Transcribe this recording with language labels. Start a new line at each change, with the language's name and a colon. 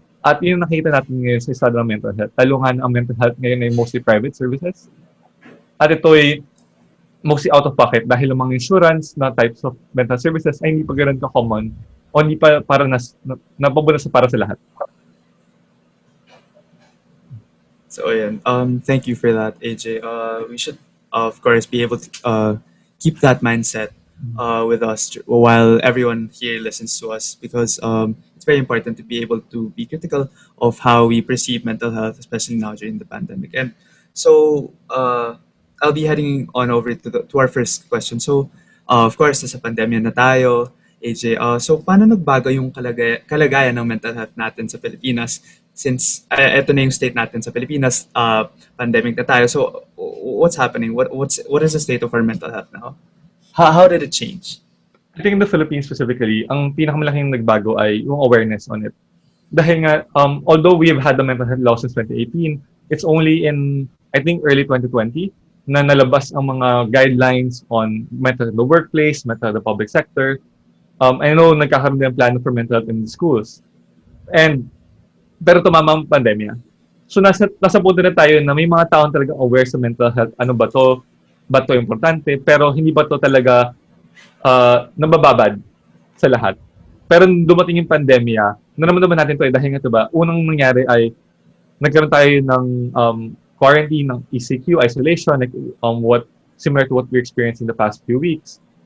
Filipino: At yun yung nakikita natin ngayon sa estado ng mental health. Talungan ang mental health ngayon ay
English: mostly private services.
Filipino: At ito ay
English: mostly out of pocket
Filipino: dahil ang mga insurance na
English: types of mental services
Filipino: ay hindi pa ganun ka-common o hindi pa para napabunas para sa lahat.
English: So ayan, thank you for that, AJ. We should, of course, be able to keep that mindset with us while everyone here listens to us, because it's very important to be able to be critical of how we perceive mental health, especially now during the pandemic. And so I'll be heading on over to our first question. So of course,
Filipino: nasa pandemya na tayo, AJ. So paano nagbago yung kalagayan ng mental health natin sa Pilipinas since ito na yung state natin sa Pilipinas, pandemic na tayo.
English: So what's happening? What is the state of our mental health now? How did it change? I think in the Philippines specifically,
Filipino: ang pinakamalaking nagbago ay yung
English: awareness on it.
Filipino: Dahil nga,
English: although we have had the mental health law since 2018, it's only in, I think, early 2020
Filipino: na nalabas ang mga
English: guidelines on mental health in the workplace, mental health in the public sector. I know
Filipino: nagkakaroon din ng plano
English: for mental health in the schools.
Filipino: Pero tumama ang pandemya. So nasa punto na tayo na may mga taong talagang aware sa mental health. Ano ba to? ba to importante, pero hindi ba to talaga nabababad sa lahat. Pero nung dumating yung pandemya, naramdaman natin to dahil nga diba, unang nangyari ay nagkaroon tayo ng quarantine, ng ECQ, isolation,
English: like, what similar to what we experienced in the past few weeks.